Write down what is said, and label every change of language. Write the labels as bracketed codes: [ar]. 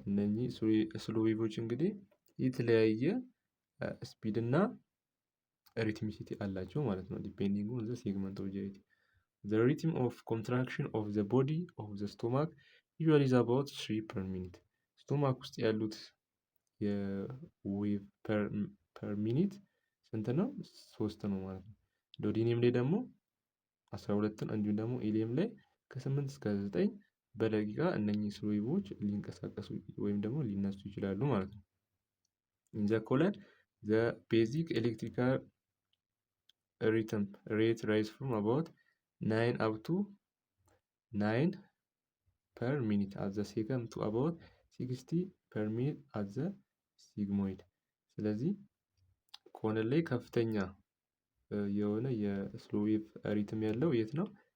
[am] እነኚህ ስሎ ዌቮች እንግዲህ የተለያየ ስፒድ እና ሪትሚሲቲ አላቸው ማለት ነው። [en] ዲፔንዲንግ ኦን ዘ ሴግመንት ኦፍ ጂአይቲ the rhythm of contraction of the body of the stomach usually is about 3 per minute. [am] ስቶማክ ውስጥ ያሉት የዌቭ ፐር ሚኒት ስንት ነው? 3 ነው ማለት ነው። ዶዲኒየም ላይ ደግሞ 12ን እንዲሁም ደግሞ ኢሊየም ላይ ከ8 እስከ 9 በደቂቃ እነኚህ ስሎ ዌቮች ሊንቀሳቀሱ ወይም ደግሞ ሊነሱ ይችላሉ ማለት ነው። [en] in the colon the basic electrical rhythm rate rise from about 9 up to 9 per minute at the second to about 60 per minute at the sigmoid. [am] ስለዚህ ኮለን ላይ ከፍተኛ የሆነ የስሎ ዌቭ ሪትም ያለው የት ነው?